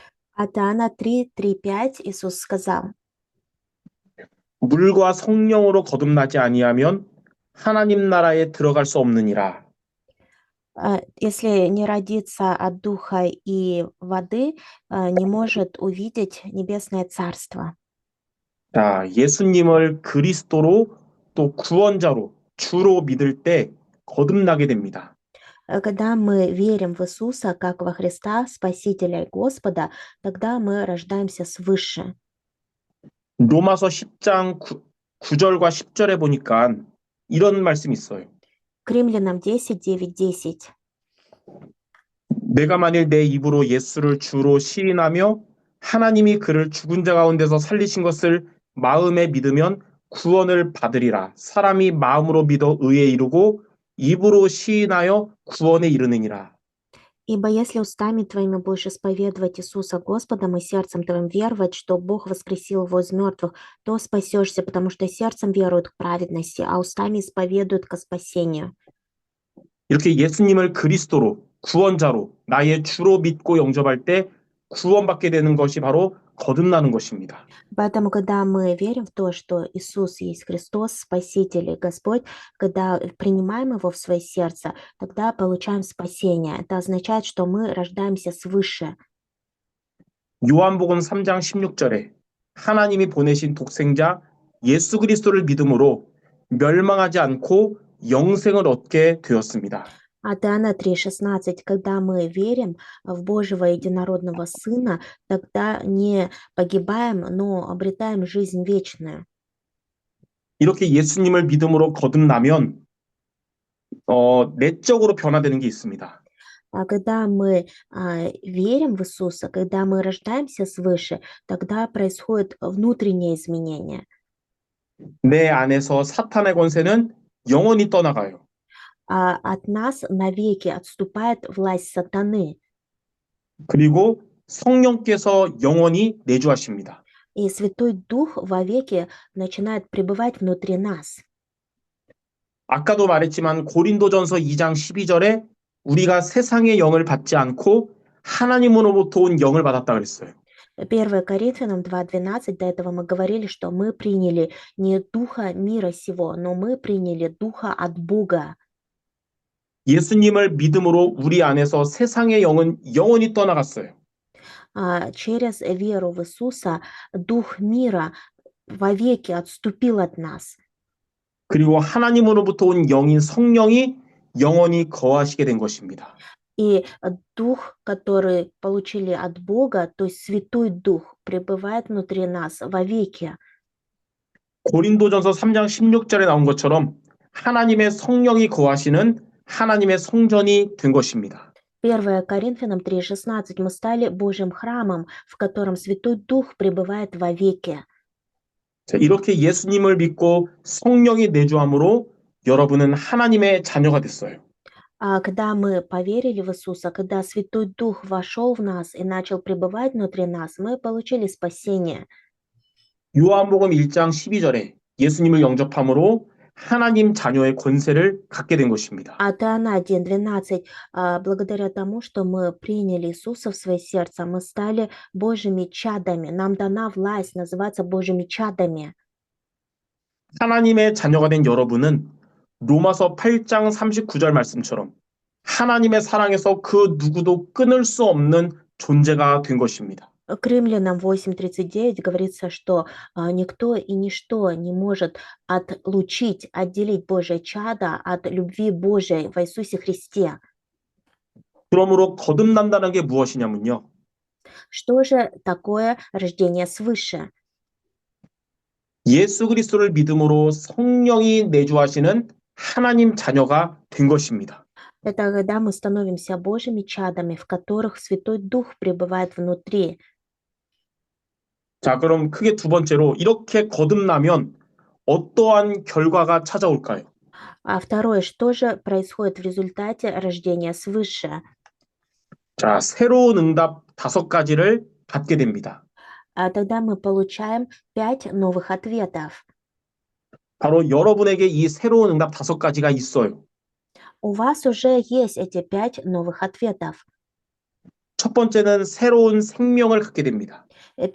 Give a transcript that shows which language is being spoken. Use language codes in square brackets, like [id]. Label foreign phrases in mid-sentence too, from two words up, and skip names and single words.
[ru] От Иоанна 3:3-5 Иисус сказал: [ko] 물과 성령으로 거듭나지 아니하면 하나님 나라에 들어갈 수 없느니라. [ru] Если не родиться от духа и воды, не может увидеть небесное царство. [ko] 자, 예수님을 그리스도로 또 구원자로 주로 믿을 때 거듭나게 됩니다. [ru] Когда мы верим в Иисуса как во Христа, Спасителя и Господа, тогда мы рождаемся свыше. [ko] 로마서 10장 9절과 10절에 보니까 이런 말씀이 있어요. [ru] К Римлянам 10, 9, 10. [ko] 내가 만일 내 입으로 예수를 주로 시인하며 하나님이 그를 죽은 자 가운데서 살리신 것을 마음에 믿으면 구원을 받으리라. 사람이 마음으로 믿어 의에 이르고 입으로 시인하여 구원에 이르느니라. [ru] Ибо если устами твоими будешь исповедовать Иисуса Господом и сердцем твоим веровать, что Бог воскресил его из мертвых, то спасешься, потому что сердцем веруют к праведности, а устами исповедуют ко спасению. [ko] 이렇게 예수님을 그리스도로 구원자로 나의 주로 믿고 영접할 때 구원받게 되는 것이 바로 거듭나는 것입니다. [ru] Поэтому, когда мы верим в то, что Иисус есть Христос, Спаситель и Господь, когда принимаем Его в свое сердце, тогда получаем спасение. Это означает, что мы рождаемся свыше. [ko] 요한복음 3장 16절에 하나님이 보내신 독생자 예수 그리스도를 믿음으로 멸망하지 않고 영생을 얻게 되었습니다. [ru] От Иоанна 3,16, когда мы верим в Божьего единородного Сына, тогда не погибаем, но обретаем жизнь вечную. [ko] 이렇게 예수님을 믿음으로 거듭나면 내적으로 변화되는 게 있습니다. [ru] А когда мы верим в Иисуса, когда мы рождаемся свыше, тогда происходит внутреннее изменение. [ko] 내 안에서 사탄의 권세는 영원히 떠나가요. [ru] От нас навеки отступает власть сатаны, [ko] 그리고 성령께서 영원히 내주하십니다. [ru] и Святой Дух вовеки начинает пребывать внутри нас. [ko] 아까도 말했지만 고린도전서 2장 12절에 우리가 세상의 영을 받지 않고 하나님으로부터 온 영을 받았다 그랬어요. [ru] 1 Коринфянам 2:12, до этого мы говорили, что мы приняли не духа мира сего, но мы приняли духа от Бога. [ko] 예수님을 믿음으로 우리 안에서 세상의 영은 영원히 떠나갔어요. [ru] Через веру в Иисуса дух мира вовеки отступил от нас. [ko] 그리고 하나님으로부터 온 영인 성령이 영원히 거하시게 된 것입니다. [ru] И дух, который получили от Бога, то есть Святой Дух, пребывает внутри нас вовеки. [ko] 고린도전서 3장 16절에 나온 것처럼 하나님의 성령이 거하시는 하나님의 성전이 된 것입니다. [ru] 1 Коринфянам 3:16 мы стали Божьим храмом, в котором Святой Дух пребывает вовеки. [ko] 자, 이렇게 예수님을 믿고 성령이 내주함으로 여러분은 하나님의 자녀가 됐어요. [ru] Когда мы поверили в Иисуса, когда Святой Дух вошел в нас и начал пребывать внутри нас, мы получили спасение. [ko] 요한복음 1장 12절에 예수님을 영접함으로 하나님 자녀의 권세를 갖게 된 것입니다. [ru] От Иоанна 1:12, благодаря тому, что мы приняли Иисуса в свое сердце, мы стали Божьими чадами. Нам дана власть называться Божьими чадами. [ko] 하나님의 자녀가 된 여러분은 로마서 8장 39절 말씀처럼 하나님의 사랑에서 그 누구도 끊을 수 없는 존재가 된 것입니다. [ru] К Римлянам 8:39 говорится, что никто и ничто не может отлучить, отделить Божие чадо от любви Божией в Иисусе Христе. [ko] 그러므로 거듭난다는 게 무엇이냐면요. [ru] Что же такое рождение свыше? [ko] 예수 그리스도를 믿음으로 성령이 내주하시는 하나님 자녀가 된 것입니다. [ru] Это когда мы становимся Божьими чадами, в которых Святой Дух пребывает внутри. [ko] 자, 그럼 크게 두 번째로 이렇게 거듭나면 어떠한 결과가 찾아올까요? [ru] Второе, что же происходит в результате рождения свыше? [ko] 자, 새로운 응답 5가지를 받게 됩니다. [ru] Тогда мы получаем 5 новых ответов. [ko] 바로 여러분에게 이 새로운 응답 5가지가 있어요. [ru] У вас уже есть эти 5 новых ответов. [ko] 첫 번째는 새로운 생명을 갖게 됩니다.